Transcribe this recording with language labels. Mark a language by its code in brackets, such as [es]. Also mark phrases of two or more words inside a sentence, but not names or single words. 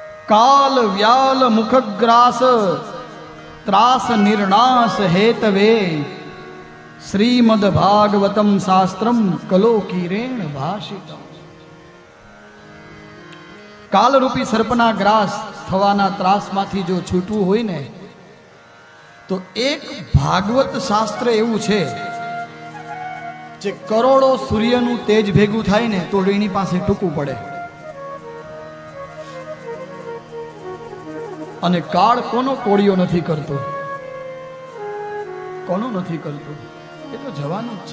[sa] काल व्याल मुखग्रास त्रास निर्णास हेतवे श्रीमद् भागवतम शास्त्रम कलोकीरेण भाषितम। [gu] કાલરૂપી સર્પના ગ્રાસ થવાના ત્રાસમાંથી જો છૂટવું હોય ને તો એક ભાગવત શાસ્ત્ર એવું છે જે કરોડો સૂર્યનું તેજ ભેગું થાય ને તો એની પાસે ટૂંકું પડે, અને કાળ કોનો કોળિયો નથી કરતો, કોનો નથી કરતો, એ તો જવાનું જ છે।